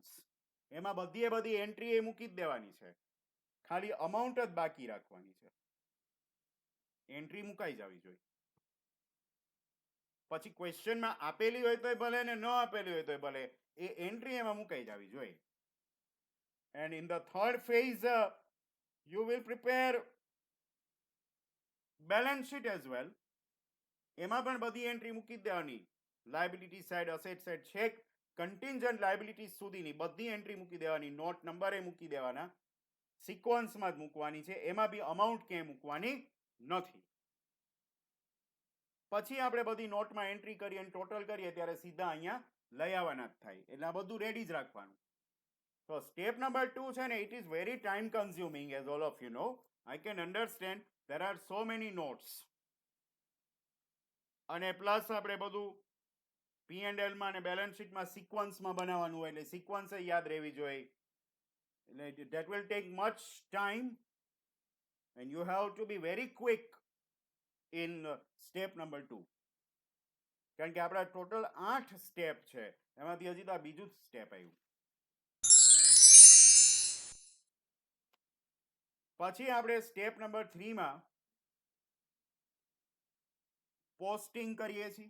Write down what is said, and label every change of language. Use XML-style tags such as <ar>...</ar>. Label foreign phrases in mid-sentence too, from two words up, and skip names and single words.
<gu>એમાં બધી એન્ટ્રી એ મૂકી જ દેવાની છે, ખાલી અમાઉન્ટ જ બાકી રાખવાની છે. એન્ટ્રી મુકાઈ જવી જોઈએ. પછી ક્વેશ્ચનમાં આપેલી હોય તોય ભલે ને ન આપેલી હોય તોય ભલે, એ એન્ટ્રી એમાં મુકાઈ જવી જોઈએ.</gu> <en>and in the third phase you will prepare balance sheet as well.</en> <gu>એમાં પણ બધી એન્ટ્રી મૂકી દેવાની,</gu> <en>liability side, asset side,</en> <gu>છેક</gu> <en>contingent liability</en> <gu>સુધીની બધી એન્ટ્રી મૂકી દેવાની, નોટ નંબરે મૂકી દેવાના, સિક્વન્સમાં જ મૂકવાની છે, એમાં બી અમાઉન્ટ ક્યાંય મૂકવાની નથી. પછી આપણે બધી નોટમાં એન્ટ્રી કરીએ અને ટોટલ કરીએ ત્યારે સીધા અહીંયા લઈ આવવાના જ થાય. એટલે આ બધું રેડી જ રાખવાનું. તો</gu> <en>step number</en> <gu>2 છે ને,</gu> <en>it is very time consuming as all of you know. I can understand there are so many notes.</en> <gu>અને પ્લસ આપણે બધું P&L માં અને બેલેન્સ શીટમાં સિક્વન્સમાં બનાવવાનું હોય એટલે સિક્વન્સ યાદ રહેવી જોઈએ. એટલે</gu> <en>that will take much time and you have to be very quick in step number 2.</en> <gu>કારણ કે આપણા ટોટલ 8 સ્ટેપ છે, એમાંથી હજી તો આ બીજું જ સ્ટેપ આવ્યું. પછી આપણે</gu> <en>step number</en> <gu>3 માં પોસ્ટિંગ કરીએ છીએ.</gu>